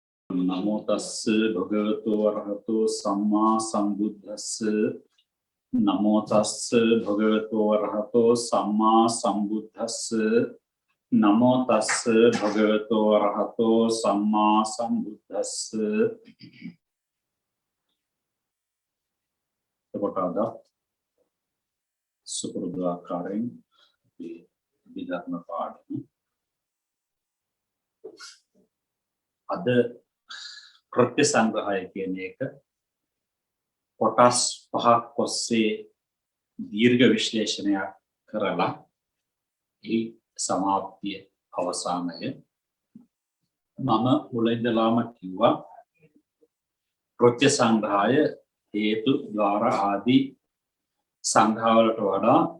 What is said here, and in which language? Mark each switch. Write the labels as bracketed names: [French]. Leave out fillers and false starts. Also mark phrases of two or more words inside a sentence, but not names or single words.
[Pali] नमो तस्से भगवतो अरहतो सम्मा सम्बुद्धस्से नमो तस्से भगवतो अरहतो सम्मा सम्बुद्धस्से नमो तस्से भगवतो अरहतो सम्मा सम्बुद्धस्से [Sinhala] එතකොට සුපුරුදු ආකාරයෙන් විධර්ම පාඩම අද කෘත්‍ය සංග්‍රහය කියන එක කොටස් පහක් ඔස්සේ දීර්ඝ විශ්ලේෂණයක් කරලා ඒ සමාප්තිය අවසානය මම මුලින්දලාම කිව්වා කෘත්‍ය සංග්‍රහය හේතු ద్వාර ආදී සංග්‍රහවලට වඩා